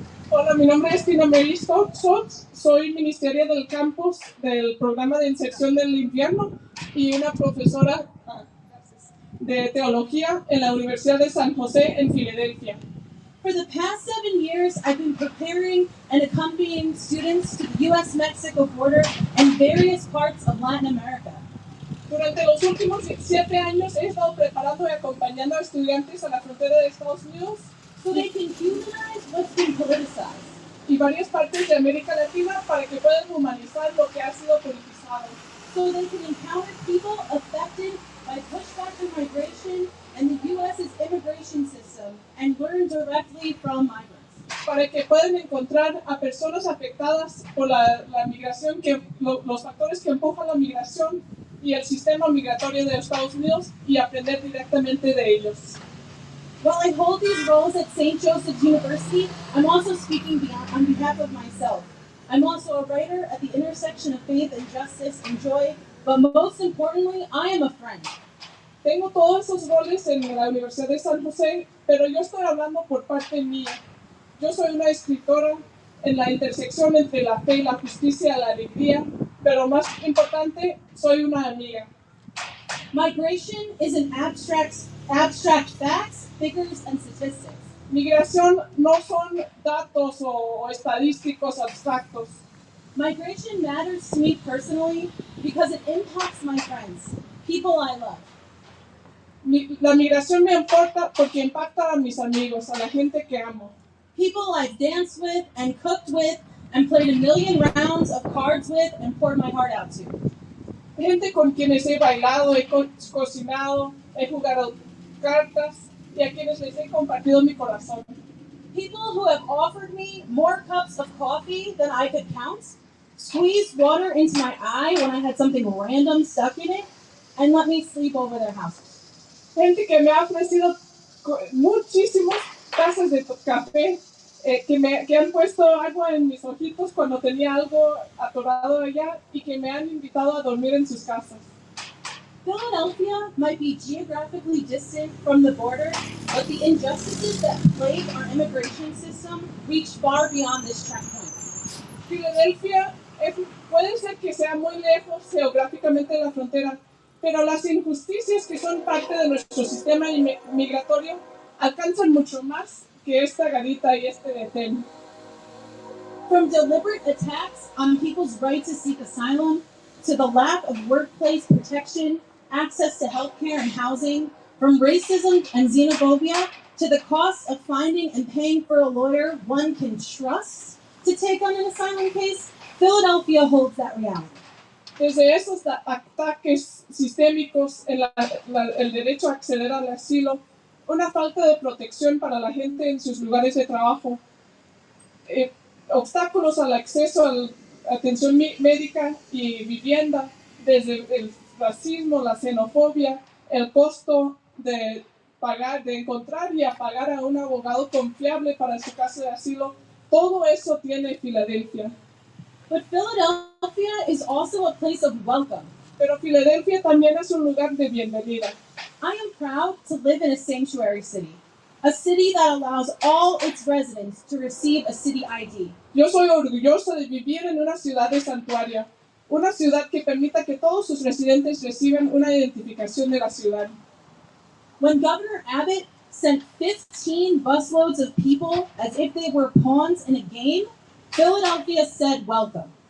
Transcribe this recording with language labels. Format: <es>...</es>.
<es>Hola, mi nombre es Tina Marie Stoltz, soy ministeria del campus del programa de inserción del invierno y una profesora de teología en la Universidad de San José en Filadelfia.</es> <en>For the past 7 years, I've been preparing and accompanying students to the U.S.-Mexico border and various parts of Latin America.</en> <es>Durante los últimos 7 años he estado preparando y acompañando a estudiantes a la frontera de Estados Unidos</es> <en>so they can humanize what's been politicized.</en> <es>y varias partes de América Latina para que puedan humanizar lo que ha sido politizado.</es> <en>So they can encounter people affected by pushback and migration and the U.S.'s immigration system and learn directly from migrants.</en> <es>Para que puedan encontrar a personas afectadas por la migración, los factores que empujan la migración y el sistema migratorio de Estados Unidos y aprender directamente de ellos.</es> <en>While I hold these roles at St. Joseph's University, I'm also speaking on behalf of myself. I'm also a writer at the intersection of faith and justice and joy, but most importantly, I am a friend.</en> <es>Tengo todos esos roles en la Universidad de San José, pero yo estoy hablando por parte mía. Yo soy una escritora en la intersección entre la fe y la justicia y la alegría, pero más importante, soy una amiga.</es> <en>Migration isn't abstract facts, figures, and statistics.</en> <es>Migración no son datos o estadísticos abstractos.</es> <en>Migration matters to me personally because it impacts my friends, people I love.</en> <es>La migración me importa porque impacta a mis amigos, a la gente que amo.</es> <en>People I've danced with and cooked with and played a million rounds of cards with and poured my heart out to.</en> <es>Gente con quienes he bailado, he cocinado, he jugado cartas y a quienes les he compartido mi corazón.</es> <en>People who have offered me more cups of coffee than I could count, squeezed water into my eye when I had something random stuck in it, and let me sleep over their houses.</en> <es>Gente que me ha ofrecido muchísimas tazas de café, que han puesto agua en mis ojitos cuando tenía algo atorado allá y que me han invitado a dormir en sus casas.</es> <en>Philadelphia might be geographically distant from the border, but the injustices that plague our immigration system reach far beyond this checkpoint.</en> <es>Filadelfia puede ser que sea muy lejos geográficamente de la frontera, pero las injusticias que son parte de nuestro sistema migratorio alcanzan mucho más que esta garita y este detén.</es> <en>From deliberate attacks on people's right to seek asylum, to the lack of workplace protection, access to healthcare and housing, from racism and xenophobia, to the cost of finding and paying for a lawyer one can trust to take on an asylum case, Philadelphia holds that reality.</en> <es>Desde esos ataques sistémicos en el derecho a acceder al asilo, una falta de protección para la gente en sus lugares de trabajo, obstáculos al acceso a la atención médica y vivienda, desde el racismo, la xenofobia, el costo de encontrar y pagar a un abogado confiable para su caso de asilo, todo eso tiene Filadelfia.</es> <en>But Philadelphia is also a place of welcome.</en> <es>Pero Filadelfia también es un lugar de bienvenida.</es> <en>I am proud to live in a sanctuary city, a city that allows all its residents to receive a city ID.</en> <es>Yo soy orgullosa de vivir en una ciudad de santuario, una ciudad que permita que todos sus residentes reciban una identificación de la ciudad.</es> <en>When Governor Abbott sent 15 busloads of people as if they were pawns in a game, Philadelphia said welcome.</en>